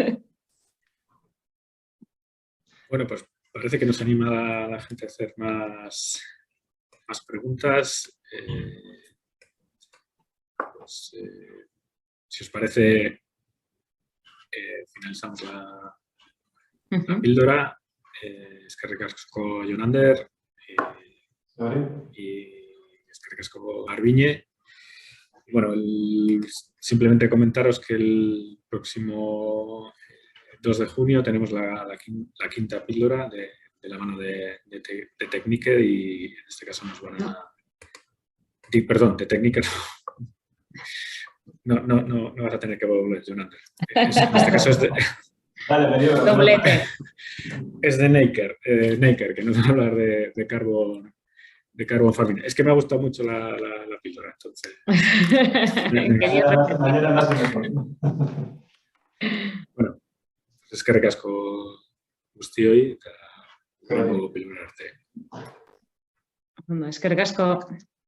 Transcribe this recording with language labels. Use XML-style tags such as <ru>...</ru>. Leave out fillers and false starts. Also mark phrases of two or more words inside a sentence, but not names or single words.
<es>Bueno, pues parece que nos anima a la gente a hacer más preguntas. Si os parece, finalizamos la píldora.</es> <eu>Eskerrik asko Jonander y eskerrik asko Garbiñe.</eu> <es>Bueno, simplemente comentaros que el próximo 2 de junio tenemos la quinta píldora de la mano de Techniker y en este caso nos van a... Perdón, de Techniker no vas a tener que volver, Jonander. En este caso es de... Doblete. Es de Naker, que nos va a hablar de carbon farming. Es que me ha gustado mucho la píldora, entonces...</es> <eu>Bueno, eskerrik asko guztioi eta gero pildorarte. Eskerrik asko.</eu>